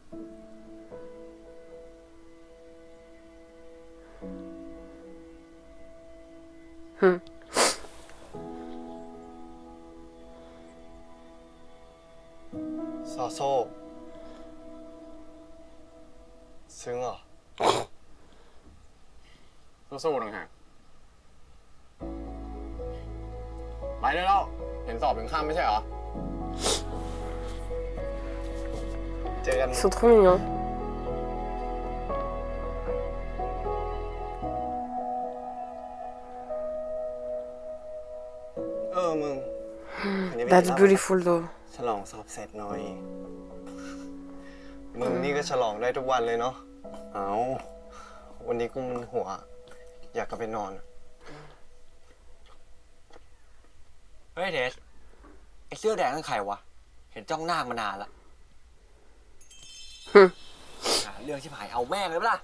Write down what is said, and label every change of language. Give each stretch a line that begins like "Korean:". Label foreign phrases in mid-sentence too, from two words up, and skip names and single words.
Thai: ซอโซ่ซึ้งเหรอ สู้ๆต่างหากไปได้แล้ว เห็นสอบถึงข้ามไม่ใช่เหรอ เจอกัน
French: Ils sont trop mignons.
Thai: มึง
English: That's beautiful though.
Thai: ฉลองสอบเสร็จหน่อย มึงนี่ก็ฉลองได้ทุกวันเลยเนาะ เอาวันนี้กูมึนหัว อยากกลับไปนอน เฮ้ยเดชไอ้เสื้อแดงนั่นใครวะ เห็นจ้องหน้ามานานละหาเรื่องที่ผายเอาแม่งเลยปะล่ะ